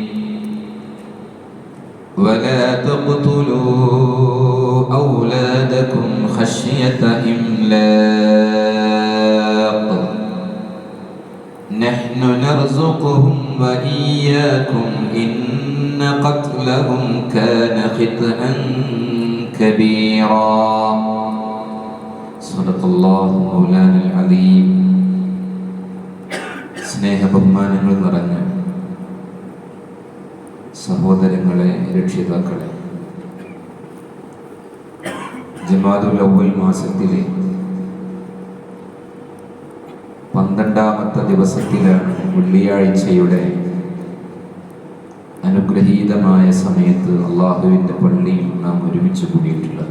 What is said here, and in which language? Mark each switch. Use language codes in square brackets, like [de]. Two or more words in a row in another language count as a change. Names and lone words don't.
[ar] ولا تقتلوا أولادكم خشية إملاق نحن نرزقهم وإياكم إن قتلهم كان خطأ كبيرا. صدق الله مولانا العظيم. [ml] സ്നേഹ ബഹുമാനങ്ങൾ നിറഞ്ഞ സഹോദരങ്ങളെ, രക്ഷിതാക്കളെ, ജമാദുൽ അവ്വൽ മാസത്തിലെ 12ാമത്തെ ദിവസത്തിലാണ് വെള്ളിയാഴ്ചയുടെ അനുഗ്രഹീതമായ സമയത്ത് അള്ളാഹുവിൻ്റെ പള്ളിയിൽ നാം ഒരുമിച്ച് കൂടിയിട്ടുള്ളത്.